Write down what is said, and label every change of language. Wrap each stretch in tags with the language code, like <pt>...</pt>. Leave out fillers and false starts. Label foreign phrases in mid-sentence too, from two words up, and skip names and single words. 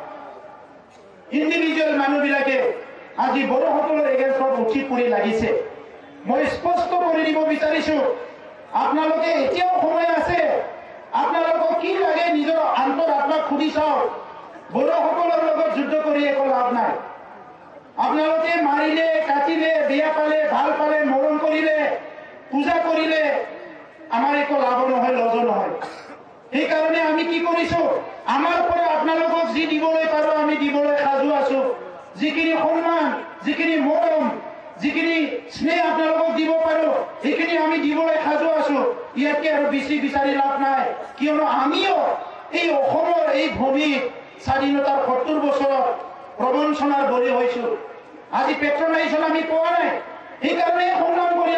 <as>ইন্ডিভিজুৱেল মানুহবিলাকে আজি বড়োসকলৰ এগেইনষ্টত উঠি পৰি লাগিছে মই স্পষ্ট কৰি দিব বিচাৰিছো আপোনালোকে এতিয়াও সময় আছে আপোনালোকক কি লাগে নিজৰ অন্তৰ আত্মা খুলি চাওক বড়োসকলৰ লগত যুদ্ধ কৰি একো লাভ নাই আপোনালোকে মাৰিলে কাটিলে বিয়া পালে ভাল পালে মৰম কৰিলে পূজা কৰিলে আমাৰ একো লাভ নহয় লজ নহয় এই কারণে আমি কি করিছো আমার পরে আপনালোকক জি দিবলৈ পারো আমি দিবলৈ সাজু আছো যিখিনি সম্মান যিখিনি মৰম যিখিনি স্নেহ আপনালোকক দিব পারো এইখিনি আমি দিবলৈ সাজু আছো ইয়াকে আৰু বেছি বিচাৰি লাভ নাই কিয়নো আমিও এই অসমৰ এই ভূমিত স্বাধীনতাৰ ৭০ বছৰত প্ৰবঞ্চনাৰ বলি হৈছো আজি পেট্ৰনাইজেশ্যন আমি পোৱা নাই এই কাৰণে সংগ্ৰাম কৰি</as>